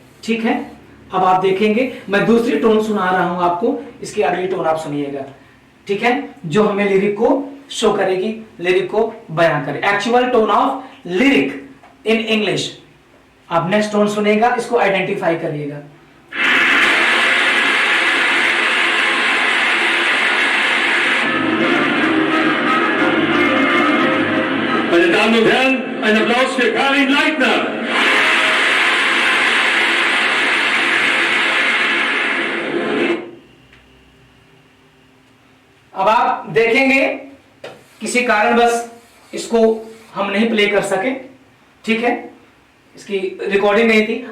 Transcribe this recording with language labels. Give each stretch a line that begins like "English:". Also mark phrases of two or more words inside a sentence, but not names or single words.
Hindi: ठीक है, अब आप देखेंगे मैं दूसरी टोन सुना रहा हूं आपको, इसकी अगली टोन आप सुनिएगा, ठीक है, जो हमें लिरिक को शो करेगी, लिरिक को बयां करे,
English: actual tone of lyric in English.
Hindi: आप
English: next tone
Hindi: सुनेगा, इसको आइडेंटिफाई करिएगा।
German: Meine Damen und Herren, ein Applaus für Karin Leitner.
Hindi: अब आप देखेंगे किसी कारणवश इसको हम नहीं प्ले कर सके, ठीक है, इसकी रिकॉर्डिंग नहीं थी।